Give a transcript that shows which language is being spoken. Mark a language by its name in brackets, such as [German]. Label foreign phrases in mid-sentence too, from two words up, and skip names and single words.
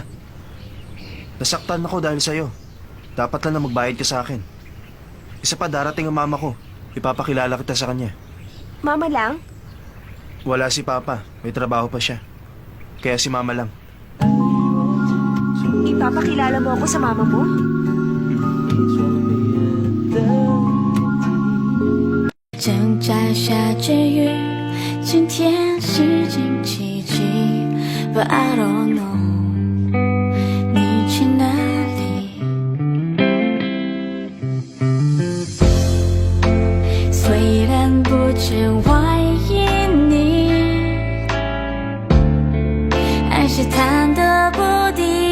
[Filipino] Nasaktan ako dahil sa'yo. Dapat lang na magbayad ka sa akin. Isa pa, darating ang mama ko. Ipapakilala kita sa kanya. Mama lang? Wala si Papa. May trabaho pa siya. Kaya si Mama lang. Ipapakilala mo ako sa mama mo? [Chinese] 正在下着雨，今天是星期几 ？ [English] But I don't know， [Chinese] 你去哪里？虽然不曾怀疑你，还是忐忑不定。